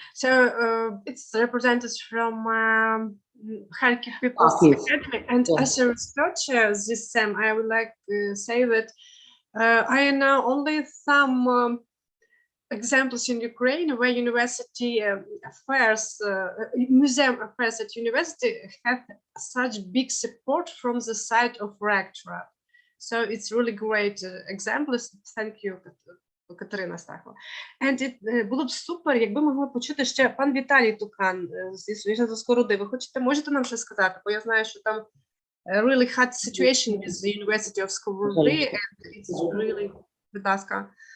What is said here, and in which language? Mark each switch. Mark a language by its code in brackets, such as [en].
[en] So it's representatives from Kharkiv People's Academy, and as a researcher this time, I would like to say that I know only some examples in Ukraine where university affairs, museum affairs at university have such big support from the side of rectorate. So it's really great examples. Thank you, Катерина Стахова. [uk] And було б супер, якби могли почути ще пан Віталій Тукан зі Скороди. Ви можете нам щось сказати? Бо я знаю, що там [en] really hard situation with the University of Skovody, and it's really, [uk] будь ласка.